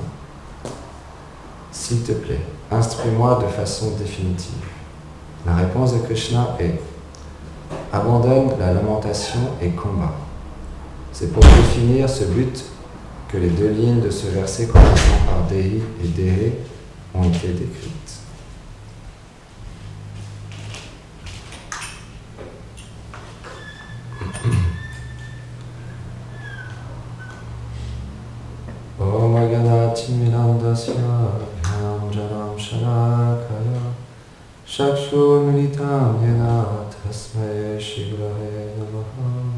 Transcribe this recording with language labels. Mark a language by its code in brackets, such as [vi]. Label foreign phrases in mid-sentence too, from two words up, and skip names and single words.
[fr] S'il te plaît, instruis-moi de façon définitive. La réponse de Krishna est, abandonne la lamentation et combat. C'est pour définir ce but que les deux lignes de ce verset commençant par Dehi et Dehe ont été décrites. [sa] ॐ अज्ञान तिमिरान्धस्य ज्ञानाञ्जन शलाकया चक्षुर् उन्मीलितं येन तस्मै श्रीगुरवे नमः.